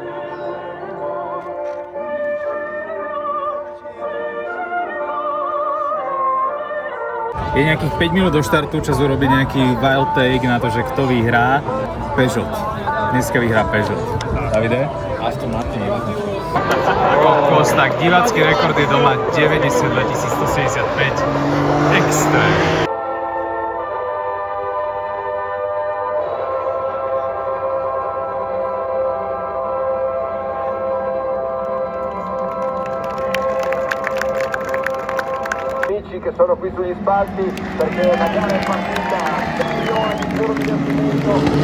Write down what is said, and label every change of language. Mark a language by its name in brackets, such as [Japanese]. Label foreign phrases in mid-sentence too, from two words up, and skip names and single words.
[Slovak] Je nejakých 5 minút do štartu, čas urobiť nejaký [English] wild take [Slovak] na to, že kto vyhrá. Peugeot. Dneska vyhrá Peugeot. Davide? Aston Martin. Kokos, tak divácky rekord je doma 92 175. Extrém. [Italian] Che sono qui sugli spalti perché la gara è partita, campione di giro di assunto.